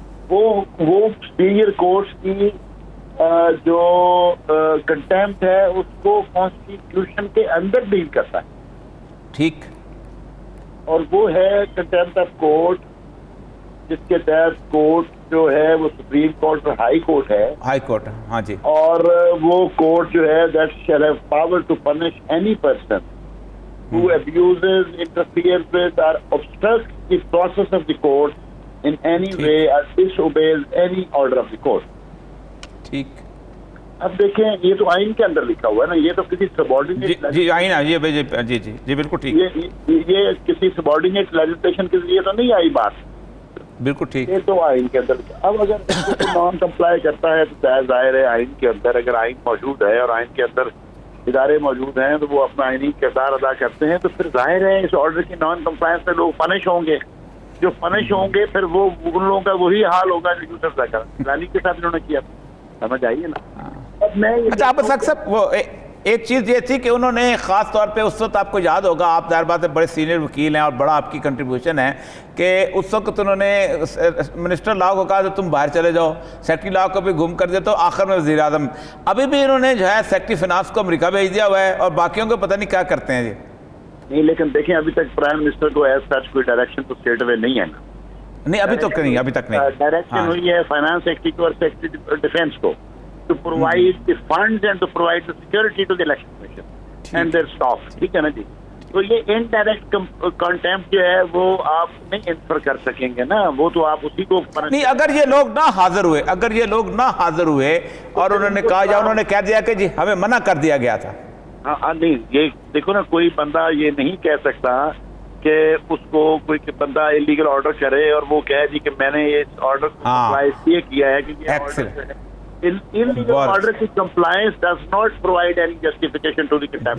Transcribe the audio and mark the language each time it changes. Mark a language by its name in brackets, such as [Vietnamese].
[Urdu] وہ superior courts کی جو کنٹمپٹ ہے اس کو کانسٹیٹیوشن کے اندر ڈیل کرتا ہے. ٹھیک. اور وہ ہے کنٹمپٹ آف کورٹ، جس کے تحت کورٹ جو ہے وہ سپریم کورٹ اور ہائی کورٹ ہے. ہائی کورٹ، ہاں جی. اور وہ کورٹ جو ہے [English] That shall have power to punish any person who abuses, interferes with or obstructs the process of the court in any way or disobeys any order of the court. [Urdu] ٹھیک. اب دیکھیں یہ تو آئین کے اندر لکھا ہوا ہے نا، یہ تو کسی سبارڈینیٹ جی آئین جی جی جی بالکل ٹھیک. یہ کسی سبارڈینیٹ لیجسلیشن کے ذریعے تو نہیں آئی بات. بالکل ٹھیک. یہ تو آئین کے اندر. اب اگر نان کمپلائی کرتا ہے تو ظاہر ہے آئین کے اندر اگر آئین موجود ہے اور آئین کے اندر ادارے موجود ہیں تو وہ اپنا آئینی کردار ادا کرتے ہیں، تو پھر ظاہر ہے اس آرڈر کی نان کمپلائنس سے لوگ پنش ہوں گے. جو پنش ہوں گے پھر وہ ان لوگوں کا وہی حال ہوگا جو یوسف زکر لالی کے ساتھ انہوں نے کیا. سمجھ آئیے نا. اب میں اچھا آپ صاحب وہ ایک چیز یہ تھی کہ انہوں نے خاص طور پہ اس وقت آپ کو یاد ہوگا، آپ ظاہر بات ہے بڑے سینئر وکیل ہیں اور بڑا آپ کی کنٹریبیوشن ہے، کہ اس وقت انہوں نے منسٹر لاء کو کہا کہ تم باہر چلے جاؤ، سیکرٹری لاء کو بھی گم کر دیا، تو آخر میں وزیر اعظم ابھی بھی انہوں نے جو ہے سیکرٹری فنانس کو امریکہ بھیج دیا ہوا ہے اور باقیوں کو پتہ نہیں کیا کرتے ہیں. جی نہیں، لیکن دیکھیں ابھی تک پرائم منسٹر کو ایز سچ کوئی ڈائریکشن تو اسٹیٹ وے نہیں ہے نا. نہیں ابھی تک نہیں، ابھی تک نہیں. ڈائریکشن ہوئی ہے فائنانس سیکرٹری کو اور سیکرٹری ڈیفینس کو [English] to provide the funds and to provide the security to the election commission and their staff. [Urdu] ٹھیک ہے نا جی. تو یہ انڈائریکٹ کنٹمپٹ جو ہے وہ آپ نہیں انفر کر سکیں گے نا، وہ تو آپ اسی کو نہیں. اگر یہ لوگ نہ حاضر ہوئے، اگر یہ لوگ نہ حاضر ہوئے اور انہوں نے کہا یا انہوں نے کہہ دیا کہ جی ہمیں منع کر دیا گیا تھا. ہاں نہیں، یہ دیکھو نا، کوئی بندہ یہ نہیں کہہ سکتا کہ اس کو کوئی بندہ انلیگل آرڈر کرے اور وہ کہے جی کہ میں نے یہ آرڈر کو اپلائی اس لیے کیا ہے کہ یہ آرڈر illegal order کی [English] compliance does not provide any justification to the contempt.